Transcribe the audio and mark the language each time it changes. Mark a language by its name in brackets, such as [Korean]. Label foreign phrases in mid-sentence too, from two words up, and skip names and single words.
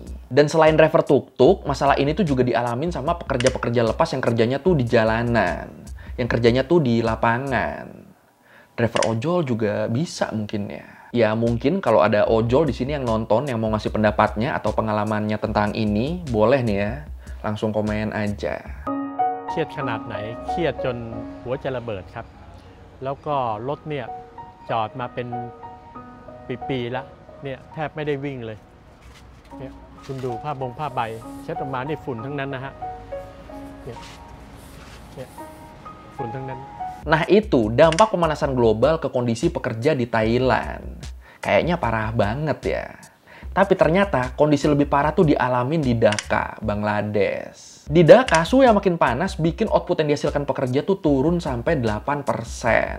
[Indonesian] Dan selain driver tuk-tuk, masalah ini tuh juga dialamin sama pekerja-pekerja lepas yang kerjanya tuh di jalanan. Yang kerjanya tuh di lapangan. Driver ojol juga bisa mungkin ya. Ya mungkin kalau ada ojol di sini yang nonton, yang mau ngasih pendapatnya atau pengalamannya tentang ini, boleh nih ya. Langsung komen aja. [Thai] เครียดขนาดไหนเครียดจนหัวจะระเบิดครับแล้วก็รถเนี่ยจอดมาเป็นปีๆแล้วเนี่ยแทบไม่ได้วิ่งเลยเนี่ยคุณดูผ้าใบเช็ดออกมานี่ฝุ่นทั้งนั้นนะฮะเนี่ยฝุ่นทั้งนั้น [Indonesian] Nah itu dampak pemanasan global ke kondisi pekerja di Thailand. Kayaknya parah banget ya. Tapi ternyata kondisi lebih parah tuh dialamin di Dhaka, Bangladesh. Di Dhaka, suhu yang makin panas bikin output yang dihasilkan pekerja tuh turun sampai 8%.